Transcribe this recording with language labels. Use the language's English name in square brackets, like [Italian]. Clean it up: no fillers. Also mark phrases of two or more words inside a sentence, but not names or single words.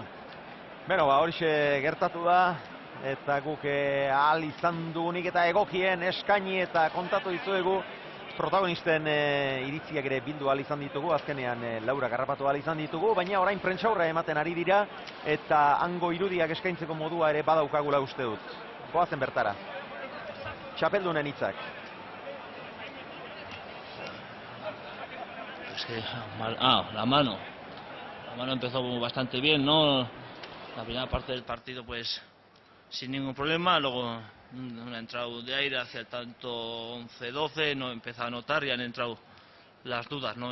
[Basque] Beno, horixe gertatu da, eta guk ahal izan dugunik eta egokien eskaini eta kontatu dizuegu protagonisten iritziak ere bildu ahal izan ditugu, azkenean Laura garrapatu ahal izan ditugu, baina orain prentsaurra ematen ari dira, eta hango irudiak eskaintzeko modua ere badaukagula uste dut. Goazen bertara. Txapeldunen hitzak. [Spanish] La mano empezó bastante bien, ¿no? La primera parte del partido pues sin ningún problema, luego una entrada de aire hacia el tanto 11-12, no empezó a notar y han entrado las dudas, ¿no?